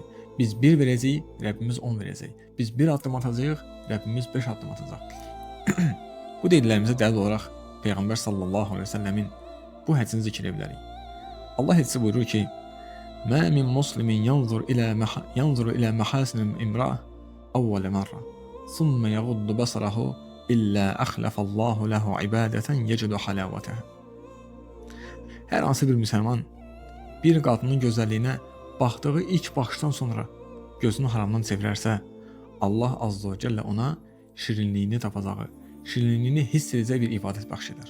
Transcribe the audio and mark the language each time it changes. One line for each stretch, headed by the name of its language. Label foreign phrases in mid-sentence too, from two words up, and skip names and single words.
Azerbaijani: Biz 1 verəcəyik, Rəbbimiz 10 verəcək. Biz 1 addım atacağıq, Rəbbimiz 5 addım atacaq. Bu dediklərimizə dəlil olaraq Peyğəmbər
Arabic: صلى الله عليه وسلم
Azerbaijani: bu hədisini zikr edə bilərik. Allah hədisi buyurur ki,
Arabic: "ما من مسلم ينظر إلى محاسن امرأة أول مرة ثم يغض بصره إلا أخلف الله له عبادة يجد حلاوتها."
Azerbaijani: Hər hansı bir müsəlman bir qadının gözəlliyinə baxdığı ilk baxışdan sonra gözünü haramdan çevirərsə, Allah
Arabic: عز وجل
Azerbaijani: ona şirinliyini tapacağı, şirinliyini hiss edəcək bir ibadət bəxş edər.